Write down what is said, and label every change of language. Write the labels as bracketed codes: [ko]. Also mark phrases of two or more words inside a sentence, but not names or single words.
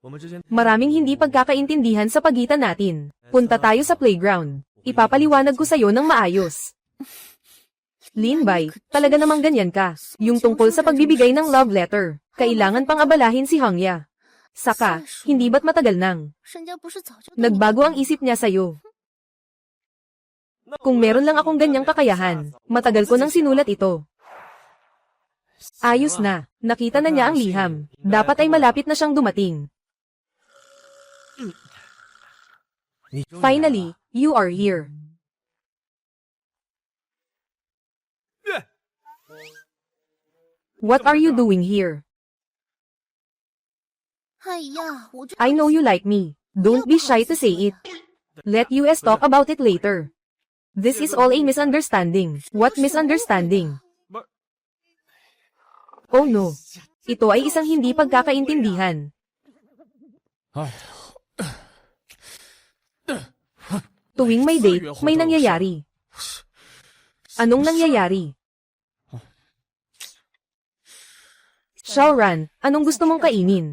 [tl] Maraming hindi pagkakaintindihan sa pagitan natin. Punta tayo sa playground. Ipapaliwanag ko sa'yo ng maayos. Linbay, talaga namang ganyan ka. Yung tungkol sa pagbibigay ng [en] love letter, [tl] kailangan pang abalahin si Hangya. Saka, hindi ba't matagal nang [zh] 人家不是早就 [tl] nagbago ang isip niya sa'yo? Kung meron lang akong ganyang kakayahan, matagal ko nang sinulat ito. Ayos na, nakita na niya ang liham. Dapat ay malapit na siyang dumating. [en] Finally, you are here. What are you doing here? [zh] 哎呀，我这 [en] I know you like me. Don't be shy to say it. Let us talk about it later. This is all a misunderstanding. What misunderstanding? Oh no. [tl] Ito ay isang hindi pagkakaintindihan. Tuwing may date, may nangyayari. Anong nangyayari? Shaoran, anong gusto mong kainin?